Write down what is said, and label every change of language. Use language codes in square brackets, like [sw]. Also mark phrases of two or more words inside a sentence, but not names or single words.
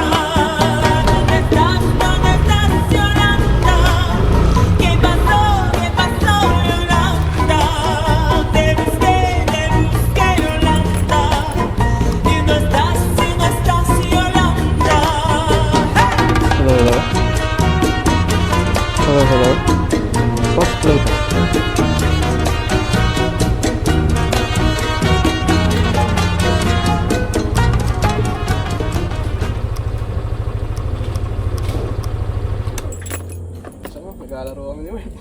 [es] ¿Dónde estás, Yolanda? ¿Qué pasó, Yolanda? Te busqué, Yolanda. Y no estás, Yolanda. [en] Hello. Post plate. [tl] Sama, naglalaro kami ni Wayne.